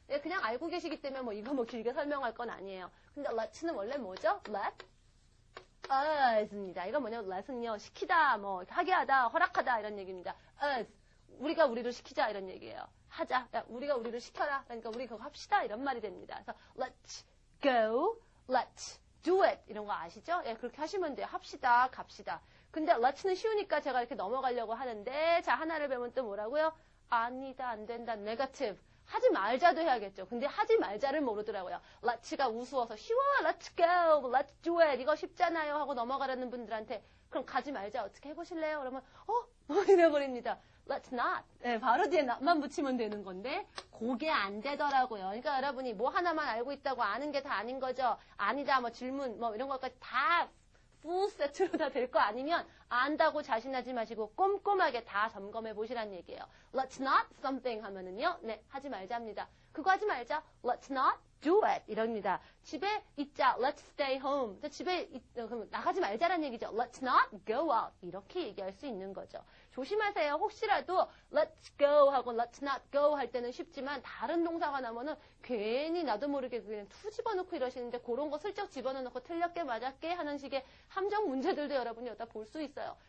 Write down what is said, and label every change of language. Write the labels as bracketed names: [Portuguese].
[Korean] 그냥 알고 계시기 때문에 뭐 이거 뭐 길게 설명할 건 아니에요. 근데 let'는 원래 뭐죠? [English] let us [Korean] 입니다. 이거 뭐냐면 let은요, 시키다, 뭐 하게 하다, 허락하다 이런 얘기입니다. us, 우리가 우리를 시키자 이런 얘기예요. 하자, 야, 우리가 우리를 시켜라. 그러니까 우리 그거 합시다 이런 말이 됩니다. 그래서 [English] let's go, let's do it [Korean] 이런 거 아시죠? 예, 그렇게 하시면 돼요. 합시다, 갑시다. 근데 let'는 쉬우니까 제가 이렇게 넘어가려고 하는데 자, 하나를 배우면 또 뭐라고요? 아니다, 안 된다, negative. 하지 말자도 해야겠죠. 근데 하지 말자를 모르더라고요. let'가 우스워서 쉬워, [English] let's go, let's do it. [Korean] 이거 쉽잖아요 하고 넘어가려는 분들한테 그럼 가지 말자 어떻게 해보실래요? 그러면 이래버립니다. [English] let's not. [Korean] 네, 바로 뒤에 not만 붙이면 되는 건데 그게 안 되더라고요. 그러니까 여러분이 뭐 하나만 알고 있다고 아는 게 다 아닌 거죠. 아니다, 뭐 질문, 뭐 이런 것까지 다 풀 세트로 다 될 거 아니면 안다고 자신하지 마시고 꼼꼼하게 다 점검해 보시라는 얘기예요. [English] Let's not something [Korean] 하면은요. 네, 하지 말자입니다. 그거 하지 말자. [English] Let's not do it [Korean] 이럽니다. 집에 있자. [English] Let's stay home. [Korean] 집에 그럼 나가지 말자라는 얘기죠. [English] Let's not go out. [Korean] 이렇게 얘기할 수 있는 거죠. 조심하세요. 혹시라도 [English] let's go [Korean] 하고 [English] let's not go [Korean] 할 때는 쉽지만 다른 동사가 나오면은 괜히 나도 모르게 그냥 투 집어넣고 이러시는데 그런 거 슬쩍 집어넣고 틀렸게 맞았게 하는 식의 함정 문제들도 여러분이 여기다 볼 수 있어요.